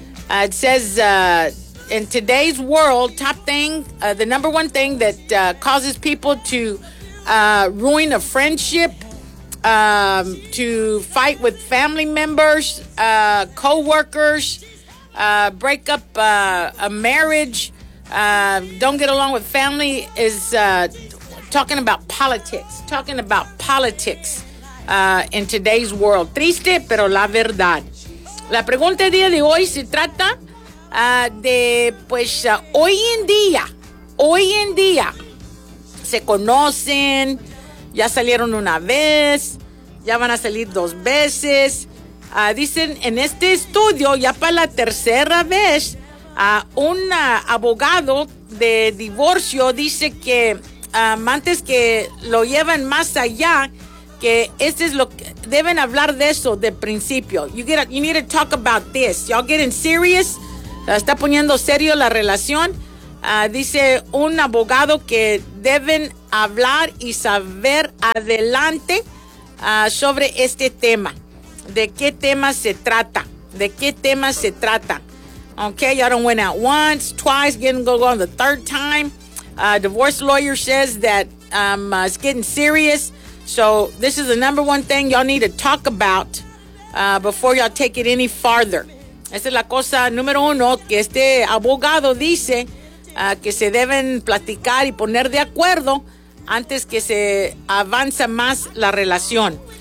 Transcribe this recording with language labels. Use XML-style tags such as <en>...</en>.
<en>It says, in today's world, the number one thing that causes people to ruin a friendship, to fight with family members, co-workers, break up a marriage, don't get along with family is talking about politics in today's world.</en> <es>Triste, pero la verdad. La pregunta del día de hoy se trata hoy en día se conocen, ya salieron una vez, ya van a salir dos veces. Dicen en este estudio ya para la tercera vez. Un abogado de divorcio dice que antes que lo llevan más allá, que este es lo que deben hablar de eso de principio.</es> <en>You need to talk about this. Y'all getting serious.</en> <es>Está poniendo serio la relación. Dice un abogado que deben hablar y saber adelante sobre este tema. ¿De qué tema se trata? ¿De qué tema se trata?</es> <en>Okay, y'all don't went out once, twice, getting go on the third time. Divorce lawyer says that it's getting serious. So this is the number one thing y'all need to talk about before y'all take it any farther.</en> <es>Esa es la cosa número uno que este abogado dice que se deben platicar y poner de acuerdo antes que se avanza más la relación.</es>